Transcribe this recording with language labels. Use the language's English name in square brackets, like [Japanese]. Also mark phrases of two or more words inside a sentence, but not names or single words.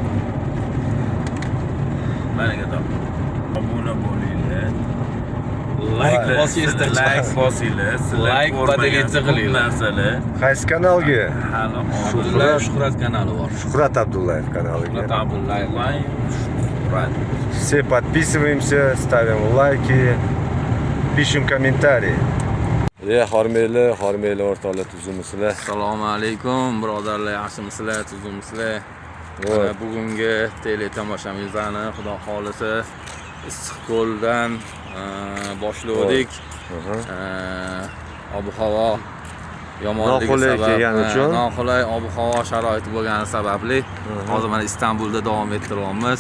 [Uzbek] Baraka top. Obuna bo'linglar. Like bosinglar. Like podagetsa qilinglar. Narsalar. Qaysi kanalga? Abdullayev Shuhrat kanali bor. Shuhrat Abdullayev kanaliga. Abdullayev Shuhrat. [Russian] Все подписываемся, ставим лайки, пишем комментарии. [Uzbek] Hormayli o'rtoqlar, tuzimsizlar. Assalomu alaykum, birodarlar, yaxshimisizlar, tuzimsizlar? Mana bugungi tele tomoshabinlarni xudo xolisa Issiqko'ldan boshladik. Ob-havo yomonligi sabab, noqulay ob-havo sharoiti bo'lgani sababli hozir mana Istanbulda davom ettiryapmiz.